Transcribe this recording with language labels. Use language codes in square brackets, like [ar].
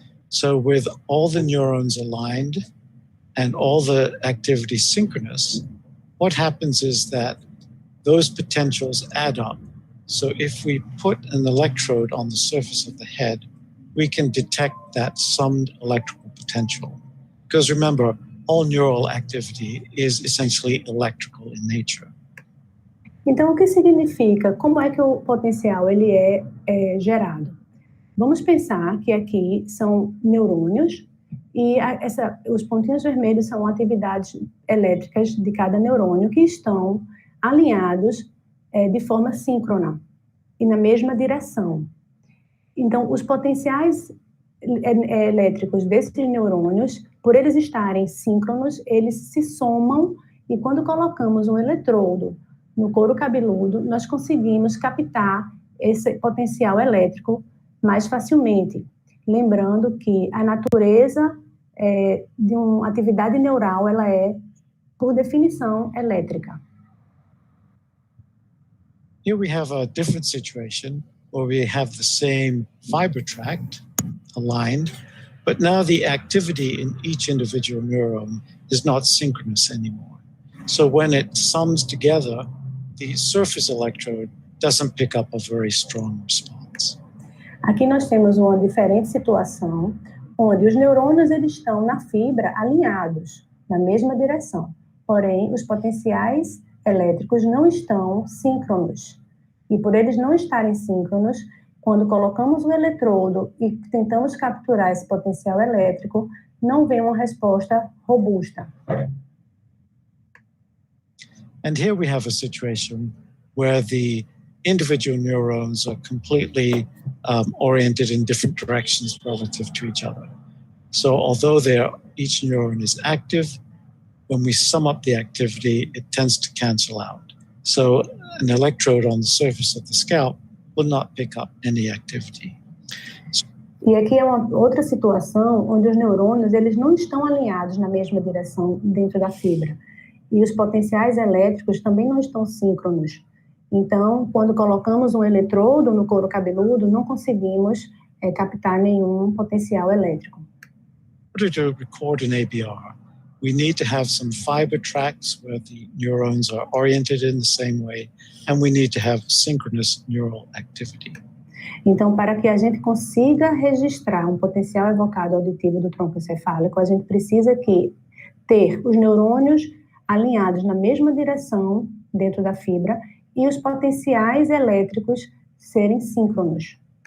[en] So with all the neurons aligned and all the activity synchronous, what happens is that those potentials add up. So if we put an electrode on the surface of the head, we can detect that summed electrical potential. Because remember, all neural activity is essentially electrical in nature. [pt] Então, o que significa? Como é que o potencial ele é gerado? Vamos pensar que aqui são neurônios e os pontinhos vermelhos são atividades elétricas de cada neurônio que estão alinhados de forma síncrona e na mesma direção. Então, os potenciais elétricos desses neurônios, por eles estarem síncronos, eles se somam e quando colocamos um eletrodo no couro cabeludo, nós conseguimos captar esse potencial elétrico mais facilmente. Lembrando que a natureza de uma atividade neural, ela é, por definição, elétrica. [en] Here we have a different situation where we have the same fiber tract aligned, but now the activity in each individual neuron is not synchronous anymore. So when it sums together, the surface electrode doesn't pick up a very strong response. [pt] Aqui nós temos uma diferente situação, onde os neurônios eles estão na fibra alinhados, na mesma direção. Porém, os potenciais elétricos não estão síncronos. E por eles não estarem síncronos, quando colocamos o eletrodo e tentamos capturar esse potencial elétrico, não vem uma resposta robusta. [en] And here we have a situation where the individual neurons are completely oriented in different directions relative to each other. So although each neuron is active, when we sum up the activity, it tends to cancel out. So an electrode on the surface of the scalp will not pick up any activity. [pt] E aqui é uma outra situação onde os neurônios eles não estão alinhados na mesma direção dentro da fibra. E os potenciais elétricos também não estão síncronos. Então, quando colocamos um eletrodo no couro cabeludo, não conseguimos captar nenhum potencial elétrico. [en] In order to record an ABR, we need to have some fiber tracts where the neurons are oriented in the same way, and we need to have synchronous neural activity. [pt] Então, para que a gente consiga registrar um potencial evocado auditivo do tronco encefálico, a gente precisa ter os neurônios alinhados na mesma direção dentro da fibra e os potenciais elétricos serem síncronos.